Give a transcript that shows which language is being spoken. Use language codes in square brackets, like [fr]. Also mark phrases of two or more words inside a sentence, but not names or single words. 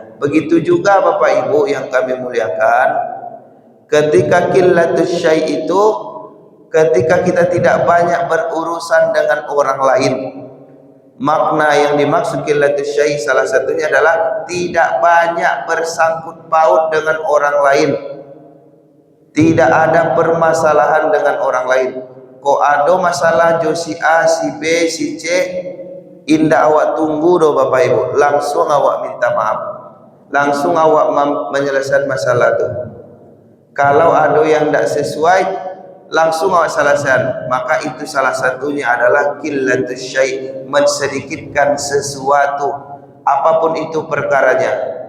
[id] Begitu juga Bapak Ibu yang kami muliakan, ketika [ar] قلة الشيء' [id] itu ketika kita tidak banyak berurusan dengan orang lain. Makna yang dimaksud [ar] قلة الشيء' [id] salah satunya adalah tidak banyak bersangkut paut dengan orang lain, tidak ada permasalahan dengan orang lain. [min] Kok ada masalah jo si A, si B, si C, indah awak tunggu do Bapak Ibu, langsung awak minta maaf, langsung awak menyelesaikan masalah itu. [id] Kalau ada yang tidak sesuai, langsung awak selesaikan. Maka itu salah satunya adalah [ar] قلة الشيء', [id] mensedikitkan sesuatu, apapun itu perkaranya.